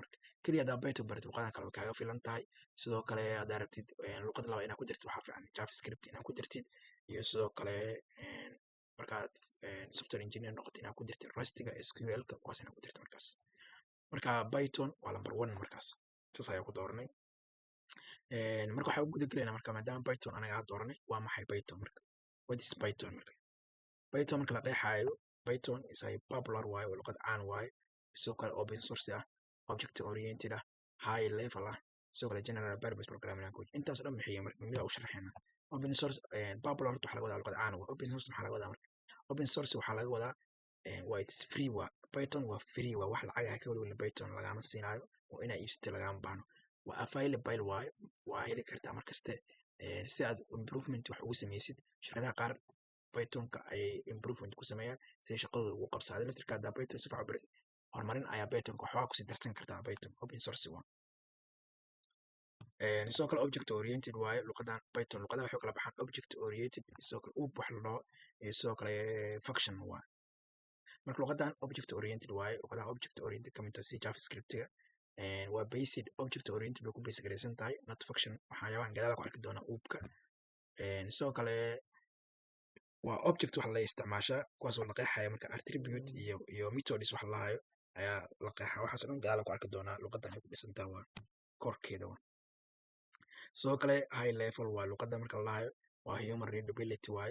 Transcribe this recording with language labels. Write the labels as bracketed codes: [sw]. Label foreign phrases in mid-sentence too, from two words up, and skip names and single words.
[so] marka keliya haddaa Python baratid luqadaha kale way kaaga filan tahay sidoo kale haddaa rabtid luqad laba inaad ku jirtid waxaa fiican JavaScript inaad ku jirtid iyo sidoo kale markaad [en] software engineer [so] noqotid inaad ku jirtid Rustiga SQL-ka kuwaas inaad ku jirtid marka Python waa number 1 markaas saas ayaa ku dooranay marka waxaa u guda gelaynaa marka maadaama Python anaga aan dooranay waa maxay Python marka [en] what is Python [so] marka Python marka la qeexaayo [en] Python is a popular way [so] oo luqad caan waaye sidoo kale [en] open source [so] ah [en] object oriented [so] ah [en] high level [so] ah sidoo kale [en] general purpose programming language [so] intaas oo dhan maxay marka mid u sharaxayna open source popular waxaa laga wadaa luqad caan ah [en] open source [so] maxaa laga wadaa marka [en] open source [so] waxaa laga wadaa waa [en] it's free [so] waa Python waa free waa wax lacag ah ka wali Python lagama siinaayo oo inaa iibsatay lagama baahno waa available waaye waa heli kartaa markaste si aad improvement wax ugu sameysid shirkadaha qaar Python-ka ayay improvement ku sameeyaan si shaqadooda ugu qabsadaan laftirka haddaa Python si fiican u baratid horumarin ayaa Python-ka waxbaa kusii darsan kartaa Python [en] open source [so] waa sidoo kale [en] object oriented [so] waaye luqadan Python luqadaha waxay kala baxaan [en] object oriented [so] sidoo kale wax la dhaho iyo sidoo kale function waa marka luqadan [en] object oriented [so] waaye luqadaha [en] object oriented [so] kamid tahay si JavaScript-ga waa [en] based object oriented [so] bay ku base garaysan tahay [en] not function [so] waxyaabahan gadaal ku arki doonaa uubka sidoo kale waa object wax la isticmaashaa kuwaas oo la qeexaya marka attribute iyo methods wax la hayo ayaa la qeexaa waxaas oo dhan gadaal ku arki doonaa luqadan ay ku dhisan tahay waa korkeeda sidoo kale [en] high level [so] waa luqada marka la hayo waa [en] human readability [so] waaye